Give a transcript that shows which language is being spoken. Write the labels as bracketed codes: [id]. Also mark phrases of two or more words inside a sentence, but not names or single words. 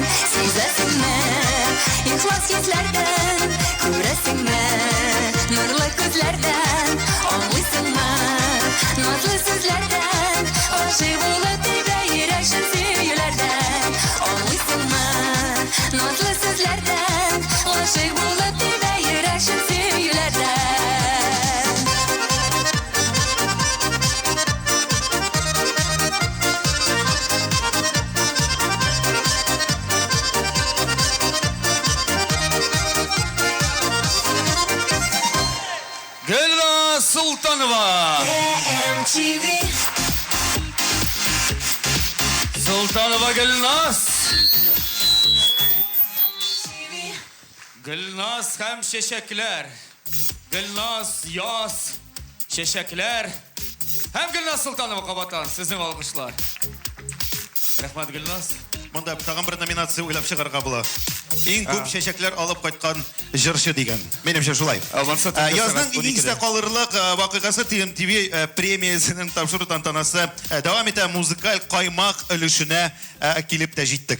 [tt] Сизәсеңме, ихлас күзләрдән, күрәсеңме, нурлы күзләрдән, аңлыйсыңмы, назлы сүзләрдән, гашыйк булып тибә йөрәк шын сөюләрдән. Аңлыйсыңмы, назлы сүзләрдән, гашыйк булып тибә йөрәк шын сөюләрдән. Gülnaz Sultanova. Sultanova Gülnaz. Gülnaz hem çiçekler, Gülnaz yaz, çiçekler. Hem Gülnaz Sultanova kabatan sizin alkışlar. Rahmat Gülnaz. Монда тагын бер номинация уйлап чыгарга була. Иң күп чәчәкләр алып кайткан җырчы дигән. Минемчә шулай. Язның иң истә калырлык вакыйгасы ТМТV премиясенең тапшыру тантанасы дәвам итә, музыкаль каймак өлешенә килеп тә җиттек.